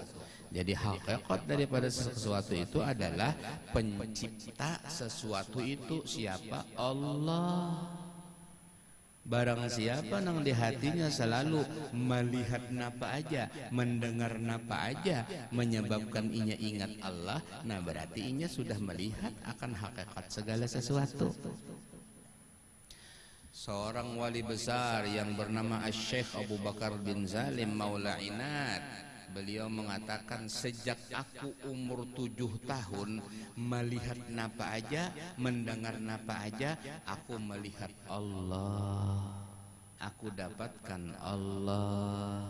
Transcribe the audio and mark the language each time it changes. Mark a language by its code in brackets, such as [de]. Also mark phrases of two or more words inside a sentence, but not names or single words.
[id] Jadi hakikat daripada sesuatu itu adalah pencipta sesuatu itu siapa? Allah. Barang siapa nang di hatinya selalu melihat [bjn] napa aja, [id] mendengar [bjn] napa aja, [id] menyebabkan inya ingat Allah, nah berarti inya sudah melihat akan hakikat segala sesuatu. Seorang wali besar yang bernama Asy-Syaikh Abu Bakar bin Zalim Maula Inad, beliau mengatakan, sejak aku umur 7 tahun melihat [bjn] napa aja, [id] mendengar [bjn] napa aja, [id] aku melihat Allah, aku dapatkan Allah.